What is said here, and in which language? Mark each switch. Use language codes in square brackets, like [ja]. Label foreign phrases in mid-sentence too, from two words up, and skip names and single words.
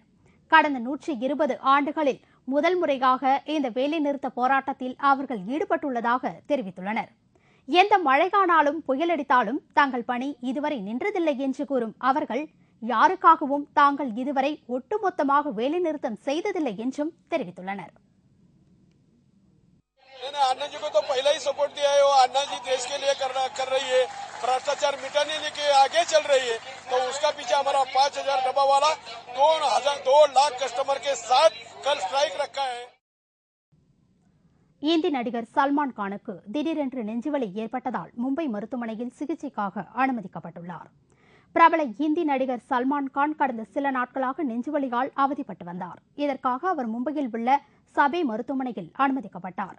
[ta] கடந்த 120 ஆண்டுகளில் முதல் முறையாக இந்த வேலைநிறுத்த போராட்டத்தில் அவர்கள் ஈடுபட்டுள்ளதாக தெரிவித்துள்ளனர். எந்த மழைகானாலும் புயலடித்தாலும் தங்கள் பணி இதுவரை நின்றதில்லை என்று கூறும் அவர்கள் யாருக்காகவும் தாங்கள் இதுவரை ஒட்டுமொத்தமாக வேலைநிறுத்தம் செய்ததில்லை என்றும் தெரிவித்துள்ளனர். [hi] अन्ना जी को तो पहले ही सपोर्ट दिया है। वो अन्ना जी देश के लिए कर रही है, भ्रष्टाचार मिटाने के आगे चल रही है। तो उसका पीछे हमारा 5000 डब्बा वाला 2 लाख कस्टमर के साथ कल स्ट्राइक रखा है. [ta] இந்தி நடிகர் சல்மான் கானுக்கு திடீரென்று நெஞ்சுவலி ஏற்பட்டதால் மும்பை மருத்துவமனையில் சிகிச்சைக்காக அனுமதிக்கப்பட்டுள்ளார். பிரபல இந்தி நடிகர் சல்மான் கான் கடந்த சில நாட்களாக நெஞ்சுவலியால் அவதிப்பட்டு வந்தார். இதற்காக அவர் மும்பையில் உள்ள சபே மருத்துவமனையில் அனுமதிக்கப்பட்டார்.